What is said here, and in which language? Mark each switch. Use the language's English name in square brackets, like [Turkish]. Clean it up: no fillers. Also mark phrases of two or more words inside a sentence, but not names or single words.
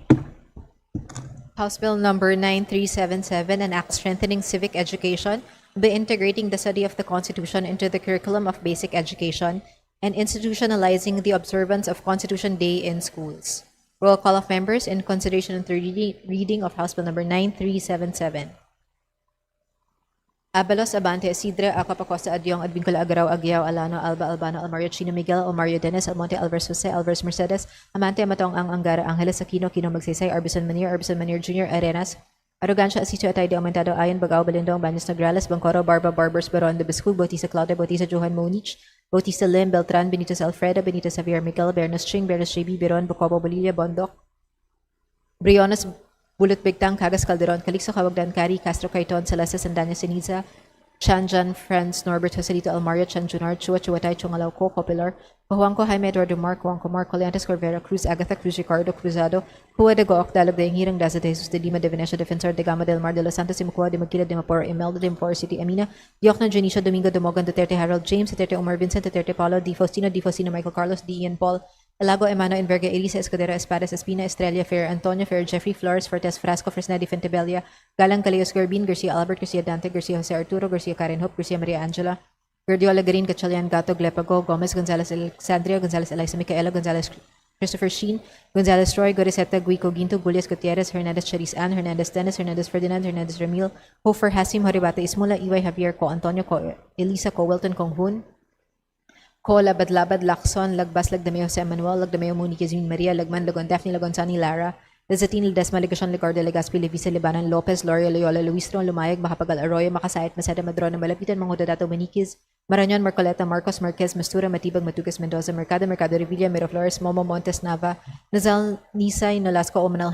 [English] House Bill number 9377, an act strengthening civic education by integrating the study of the Constitution into the curriculum of basic education and institutionalizing the observance of Constitution Day in schools. Roll call of members in consideration and third reading of House Bill number 9377. Abalos, Abante, Isidra, Acapacosta, Adyong, Advincula, Agaraw, Aguiao, Alano, Alba, Albano, Almario, Chino, Miguel, Almario, Dennis, Almonte, Alvarez, Jose, Alvarez, Mercedes, Amante, Amatong, Ang, Angara, Angeles, Aquino, Kino, Magsaysay, Arbison Manir, Jr., Arenas, Arrogancia, Asito, Atay de Aumentado, Ayon, Bagao, Balindong, Baños, Nograles, Bancoro, Barba, Barbers, Baron, de Biscug, Bautista, Claudia, Bautista, Johan Monich, Bautista, Lim, Beltran, Benitez, Alfredo, Benitez, Javier, Miguel, Bernas, Ching, Bernas, JB, Biron, Bocobo, Bolilla, Bondok, Briones, Bulot, Bigtang, Cagas, Calderon, Calixto, Kawagdan, Cari, Castro, Caiton, Celeste, Sandanya, Siniza, Chanjan, Franz, Norbert, Joselito, Almario, Chanjunar, Chua, Chuatay, Chungalaw, Co, Popular, Pahuangco, Jaime Eduardo Juanco, Marco Leantes, Corvera, Cruz, Agatha, Cruz, Ricardo, Cruzado, Hua de Gook, Dalog de Hirang, Daza de Jesus de Lima de Venecia, Defensor de Gama del Mar de los Santos, Imukua de Magkila de Mapor, Imelda de Mapor City, Amina, Diokno, Junicio, Domingo de Mogan, Duterte, Harold James, Duterte, Omar Vincent, Duterte, Paulo, Di Faustino, Michael Carlos, D. Ian Paul, Elago, Emano, Enverga, Elisa, Escudero, Espadas, Espina, Estrella, Fer, Antonio, Fer, Jeffrey, Flores, Fortes, Frasco, Fresnadi, Fentebella, Galang, Galeos, Garbin, Garcia Albert, Garcia Dante, Garcia Jose Arturo, Garcia Karen Hope, Garcia Maria Angela, Guardiola Garin, Gatchalian Gato, Glepago, Gomez, Gonzalez Alexandria, Gonzalez Eliza Micaela, Gonzalez Christopher Sheen, Gonzalez Roy, Goriseta, Guico, Ginto, Gulias, Gutierrez, Hernandez, Charis Ann, Hernandez, Dennis, Hernandez, Ferdinand, Hernandez, Ramil, Hofer, Hasim, Horibata, Ismula, Iway, Javier, Co, Antonio, Co, Elisa, Co, Wilton, Kong Hun, Co, Labad, Labad, Lacson, Lagbas, Lagdameo, Jose Manuel, Lagdameo, Muni, Yazmin, Maria, Lagman, Lagon, Daphne, Lagon, Sani, Lara, Lezatin, Ledesma, Legasyon, Legarda, Legaspi, Levisa, Libanan, Lopez, Loria, Loyola, Luis Tron, Lumayag, Macapagal, Arroyo, Makasayat, Masada, Madrona, Malapitan, Mangudato, Maniquis, Marañon, Marcoleta, Marcos, Marquez, Mastura, Matibag, Matugas, Mendoza, Mercado, Revilla, Miraflores, Momo, Montes, Nava, Nazal, Nisay, Nolasco, Omanal,